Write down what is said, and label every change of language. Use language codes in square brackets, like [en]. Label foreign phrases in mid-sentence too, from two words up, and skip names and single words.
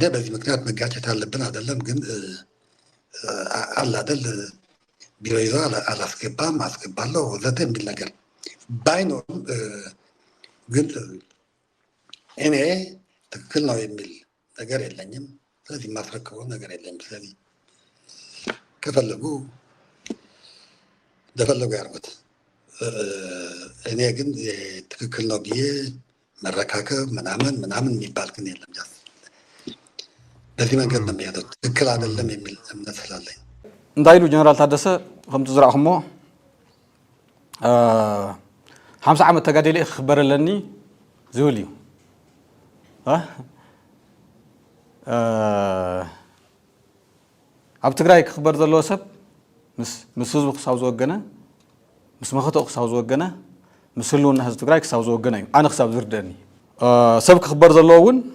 [am] በዚህ ምክንያት መጋጨት አለብን አይደለም፣ ግን አለ አይደል ቢሮ ይዞ አላስገባም አስገባለሁ ወዘተ የሚል ነገር ባይኖርም ግን እኔ ትክክል ነው የሚል ነገር የለኝም። ስለዚህ የማስረክበው ነገር የለኝም። ስለዚህ ከፈለጉ እንደፈለጉ ያርጉት። እኔ ግን ትክክል ነው ብዬ መረካከብ ምናምን የሚባል ግን የለም። ጃስ በዚህ መንገድ ነው የሚሄደው። ትክክል አይደለም የሚል እምነት ስላለኝ [ti] እንዳይሉ ጀነራል ታደሰ ከምቲ ዝረአኹሞ 50 ዓመት ተጋደለ ክበረለኒ ዝብል እዩ ኣብ ትግራይ ክኽበር ዘለዎ ሰብ ምስ ህዝቡ ክሳብ ዝወገነ ምስ መኸተኡ ክሳብ ዝወገነ ምስ ህልውና ህዝቢ ትግራይ ክሳብ ዝወገነ እዩ ኣነ ክሳብ ዝርድአኒ ሰብ ክኽበር ዘለዎ እውን